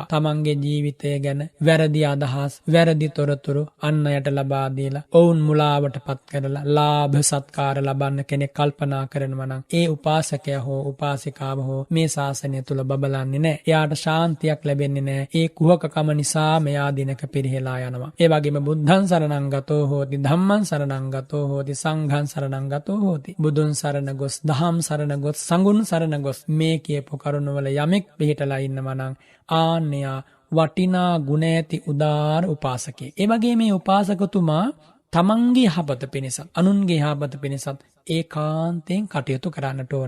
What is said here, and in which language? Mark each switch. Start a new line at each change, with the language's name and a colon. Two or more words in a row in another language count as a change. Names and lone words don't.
Sinhala: තමන්ගේ ජීවිතය ගැන වැරදි අදහස්, වැරදි තොරතුරු අන් අයට ලබා දීලා ඔවුන් මුලාවටපත් කරලා ලාභ සත්කාර ලබන්න කෙනෙක් කල්පනා කරනවා නම් ඒ උපාසකයා හෝ උපාසිකාව හෝ මේ ශාසනය තුල බබලන්නේ නැහැ. එයාට ශාන්තියක් ලැබෙන්නේ නැහැ. ඒ කුහකකම නිසා මෙයා දිනක පිරිහෙලා යනවා. ඒ වගේම
Pali: බුද්ධං සරණං ගතෝ හෝති, ධම්මං සරණං ගතෝ හෝති, සංඝං සරණං ගතෝ හෝති.
Sinhala: බුදුන් සරණ ගොස්, දහම් සරණ ගොස්, සංඝුන් සරණ ගොස් මේ කියපු කරුණවල යමෙක් පිළිහිටලා ඉන්නවා නම් ආන්‍යයා වටිනා ගුණ ඇති උදාර උපාසකයෙක්. ඒ වගේ මේ උපාසකතුමා තමන්ගේ යහපත පිණිසත් අනුන්ගේ යහපත පිණිසත් ඒකාන්තයෙන් කටයුතු කරන්නට ඕන.